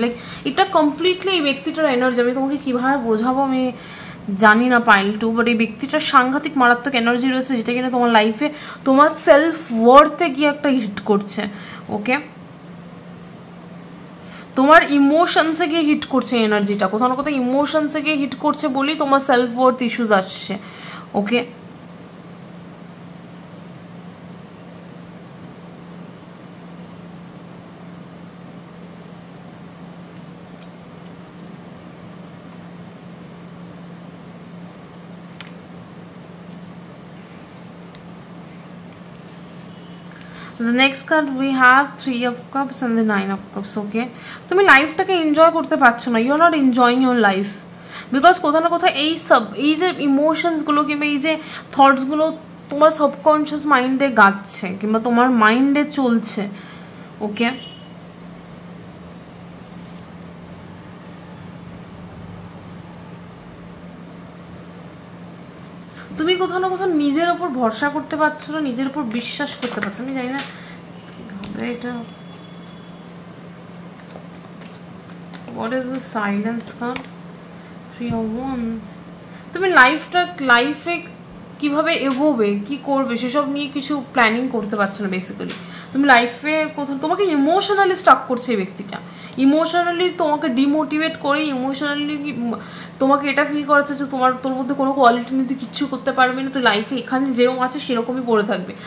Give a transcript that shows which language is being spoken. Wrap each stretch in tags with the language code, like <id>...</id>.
<bn>Like এটা completely এই ব্যক্তিটার energy. আমি তোমাকে কীভাবে বোঝাবো আমি জানি না পাইল টু, বাট এই ব্যক্তিটার সাংঘাতিক মারাত্মক এনার্জি রয়েছে যেটা কিনা তোমার লাইফে তোমার সেলফ ওয়ার্থে গিয়ে একটা হিট করছে। ওকে, তোমার ইমোশনসে গিয়ে হিট করছে এনার্জিটা, কোথাও না কোথাও ইমোশনসে গিয়ে হিট করছে বলেই তোমার সেলফ ওয়ার্থ ইস্যুজ আসছে।</bn> <en>Okay, the next card we have 3 of cups and the 9 of cups.</en> <bn>Okay, তুমি লাইফটাকে এনজয় করতে পারছো না,</bn> <en>you are not enjoying your life</en> <bn>because কোথাও না কোথাও এই যে ইমোশনসগুলো কিংবা এই যে থটসগুলো তোমার সাবকনশিয়াস মাইন্ডে গাচ্ছে কিংবা তোমার মাইন্ডে চলছে। ওকে, তুমি কোথাও না কোথাও নিজের ওপর ভরসা করতে পারছো না, নিজের ওপর বিশ্বাস করতে পারছো। আমি জানি না কিভাবে এটা।</bn> <en>What is the silence card? 3 of Wands.</en> <bn>তুমি লাইফে কিভাবে এগোবে, কি করবে সেসব নিয়ে কিছু প্ল্যানিং করতে পারছো না বেসিক্যালি। তুমি লাইফে কোথাও তোমাকে ইমোশনালি স্টাক করছে এই ব্যক্তিটা, ইমোশনালি তোমাকে ডিমোটিভেট করে, ইমোশনালি তোমাকে এটা ফিল করাচ্ছে যে তোর মধ্যে কোনো কোয়ালিটি নিয়ে তুই কিচ্ছু করতে পারবি না, তুই লাইফে এখানে যেরকম আছে সেরকমই পড়ে থাকবে।</bn>